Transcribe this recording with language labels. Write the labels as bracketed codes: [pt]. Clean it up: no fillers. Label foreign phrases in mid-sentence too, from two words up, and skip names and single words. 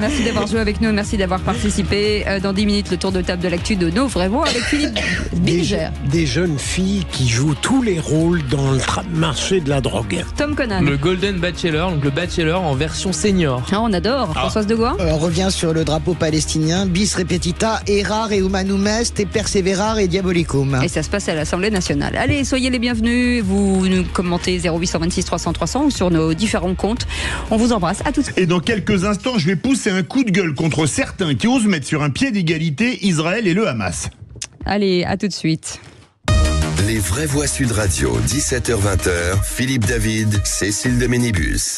[fr] Merci d'avoir joué avec nous, merci d'avoir participé. Dans 10 minutes, le tour de table de l'actu de nos vrais voix avec Philippe Bilger. Des jeunes filles qui jouent tous les rôles dans le marché de la drogue. Tom Conan. Le Golden Bachelor, donc le Bachelor en version senior. On adore. Françoise de Goua. On revient sur le drapeau palestinien, [la] bis repetita, erar et humanum est, et perseverar et diabolicum. [fr] Et ça se passe à l'Assemblée nationale. Allez, soyez les bienvenus. Vous nous commentez 0826 300 300 ou sur nos différents comptes. On vous embrasse. À tout de suite. Et dans quelques instants, je vais pousser un coup de gueule contre certains qui osent mettre sur un pied d'égalité Israël et le Hamas. Allez, à tout de suite. Les vraies voix Sud Radio, 17h-20h, Philippe David, Cécile de Ménibus.